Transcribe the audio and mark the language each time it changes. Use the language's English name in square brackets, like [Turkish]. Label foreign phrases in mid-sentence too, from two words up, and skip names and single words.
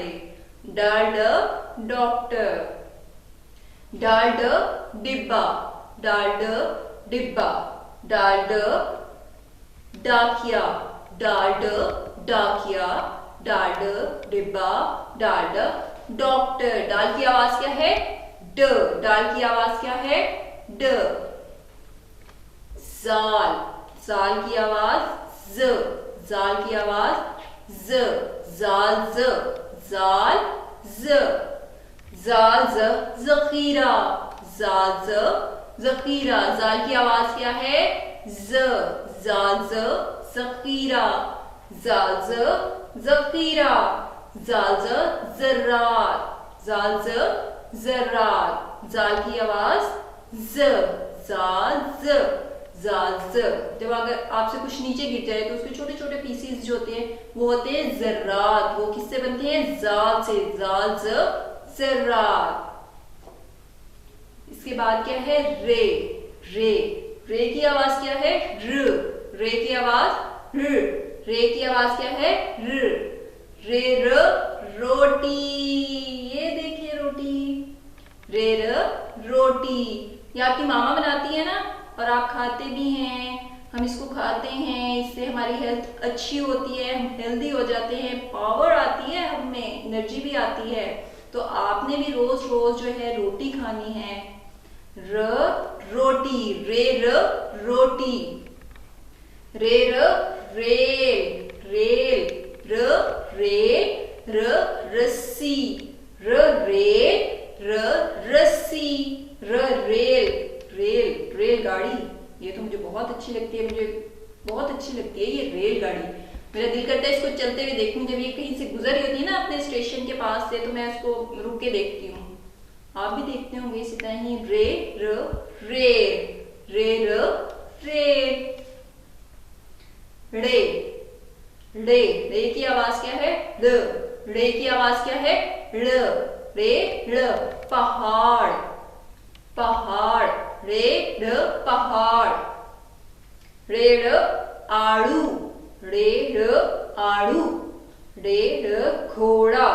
[Hindi] डाल ड डॉक्टर, डाल ड डिब्बा, डाल ड डिब्बा, डाल ड डाकिया, डाल ड डाकिया, डाल ड डिब्बा, डाल ड डॉक्टर। डाल की आवाज क्या है? ड, डाल की आवाज क्या है? ड। जाल, जाल की आवाज ज, जाल की आवाज ज, जाल ज, जाल ज, जाल ज जखीरा, जाल ज जखीरा, जाल की आवाज क्या है? ज, जाल ज जखीरा, जाल ज जखीरा, जाल ज जर्रात, जाल ज जर्रात, जाल की आवाज ज, जाल ज, जाल ज। जब अगर आपसे कुछ नीचे गिर जाए तो उसके छोटे छोटे पीसेस जो होते हैं वो होते हैं जर्रात। वो किससे बनते हैं? जाल से, जाल ज जर्रात। इसके बाद क्या है? रे, रे, रे की आवाज क्या है? र, रे की आवाज र, रे की आवाज क्या है? र, रे र रोटी, ये देखिए रोटी, रे र रोटी। ये आपकी मामा बनाती है ना, और आप खाते भी हैं, हम इसको खाते हैं, इससे हमारी हेल्थ अच्छी होती है, हम हेल्दी हो जाते हैं, पावर आती है, हमें एनर्जी भी आती है। तो आपने भी रोज रोज जो है रोटी खानी है। र रोटी, रे र रोटी, रे र रेल, रेल, र रेल, र रस्सी, र रेल, र रस्सी, र रेल, रेल, रेलगाड़ी। ये तो मुझे बहुत अच्छी लगती है, मुझे बहुत अच्छी लगती है ये रेलगाड़ी। मेरा दिल करता है इसको चलते हुए देखूं, जब ये कहीं से गुजर रही होती है ना अपने स्टेशन के पास से, तो मैं इसको रुक के देखती हूँ। आप भी देखते होंगे इसी तरह ही। रे र रेल, रे र रेल। रे, रे, रे की आवाज क्या है? ल, रे की आवाज क्या है? ड़, रे ड़, पहाड़, पहाड़, रे ड़ पहाड़, रे ड़ आड़ू, रे ड़ आड़ू, रे ड़ घोड़ा।